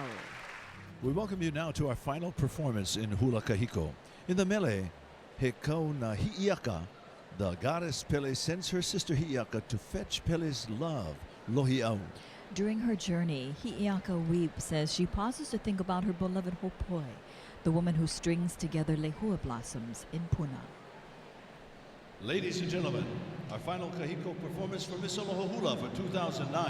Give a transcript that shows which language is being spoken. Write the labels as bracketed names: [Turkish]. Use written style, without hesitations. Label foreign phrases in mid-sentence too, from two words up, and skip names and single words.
[English] We welcome you now to our final performance in Hula Kahiko. In the mele, [Hawaiian] he kau na hi'iaka, [English] the goddess Pele sends her sister Hi'iaka to fetch Pele's love, Lohi'au. During her journey, Hi'iaka weeps as she pauses to think about her beloved Hopoi, the woman who strings together lehua blossoms in Puna. Ladies and gentlemen, our final Kahiko performance for Miss Aloha Hula for 2009.